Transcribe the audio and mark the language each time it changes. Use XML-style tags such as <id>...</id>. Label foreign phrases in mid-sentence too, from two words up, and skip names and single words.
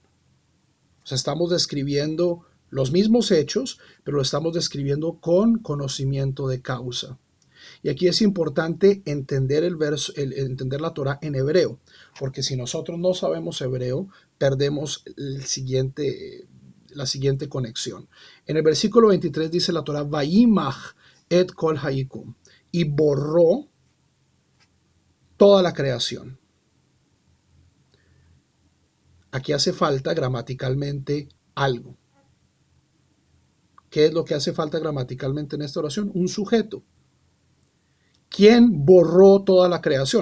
<es>O sea, estamos describiendo los mismos hechos, pero lo estamos describiendo con conocimiento de causa. Y aquí es importante entender entender la Torah en hebreo, porque si nosotros no sabemos hebreo, perdemos la siguiente conexión. En el versículo 23 dice la Torah,</es> <he>וימח את כל היקום,</he> <es>y borró toda la creación. Aquí hace falta gramaticalmente algo. ¿Qué es lo que hace falta gramaticalmente en esta oración? Un sujeto. ¿Quién borró toda la creación?</es>